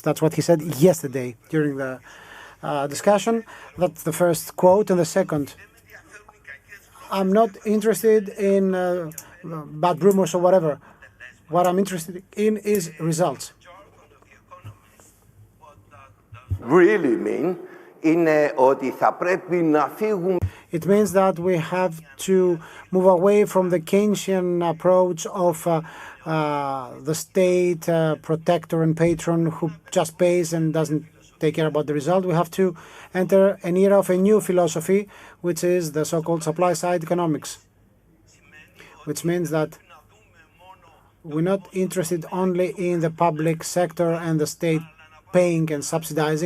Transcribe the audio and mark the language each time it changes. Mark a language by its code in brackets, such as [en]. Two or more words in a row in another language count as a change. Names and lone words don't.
[en] That's what he said yesterday during the discussion. That's the first quote. And the second, I'm not interested in bad rumors or whatever. What I'm interested in is results. Really mean [el] είναι ότι θα πρέπει να φύγουμε. [en] It means that we have to move away from the Keynesian approach of the state protector and patron who just pays and doesn't take care about the result. We have to enter an era of a new philosophy, which is the so-called supply-side economics, which means that we're not interested only in the public sector and the state paying and subsidizing.